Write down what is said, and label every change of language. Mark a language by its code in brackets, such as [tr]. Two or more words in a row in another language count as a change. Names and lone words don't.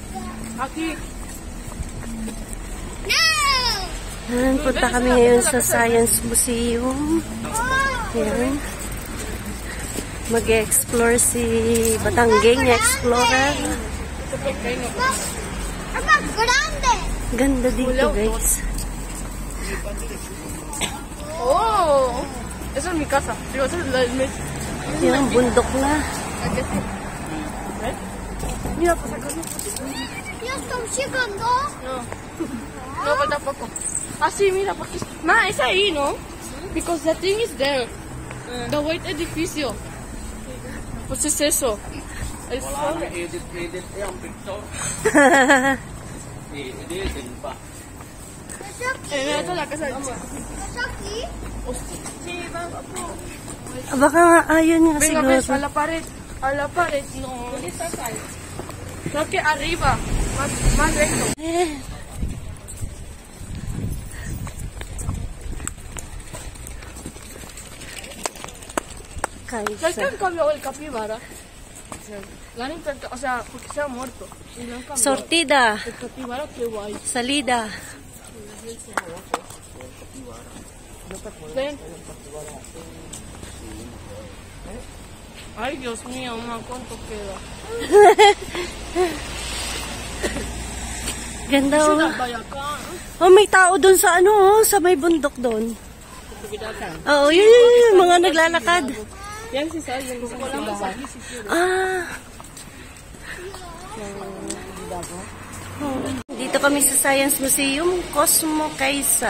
[tl] Yan, punta kami ngayon sa Science Museum. Yan. Mag-explore si Batangging Explorer. Ganda dito, guys. [es] Oh! Esa es mi casa. Digo, esa es la del mes. [tl] Yung bundok na. [es] Mira, pues acá no. Ya estamos llegando. No. No, pues tampoco. Ah, sí, mira, porque... Ma, es ahí, ¿no? [en] Because the thing is there. The white [es] edificio. Pues es eso. El sol. [tl] Edit yung picture. Edit pa. [es] Mira, esta es la casa del chico. ¿Es aquí? Sí, vamos. [tl] Baka nga, ayun nga [es] Venga, ves, [tl] siguro. [es] a la pared. A la pared, no. ¿Dónde estás ahí? Creo que arriba. Más recto. ¿Sabes que Kaisa. han cambiado el capibara? La han intentado, o sea, porque se ha muerto. Y lo han cambiado. Sortida. El capibara, qué guay. Salida. Ven. Ay, Dios mío, ma, ¿cuánto queda? [tl] Ganda, oh. Ciudad Bayacán. Oh, may tao doon sa ano, oh, sa may bundok doon. Oo, yun, mga naglalakad. Yan si Sal, yung walang masabi si Sal. Ah. Oh. Dito kami sa Science Museum, Cosmo Kaisa.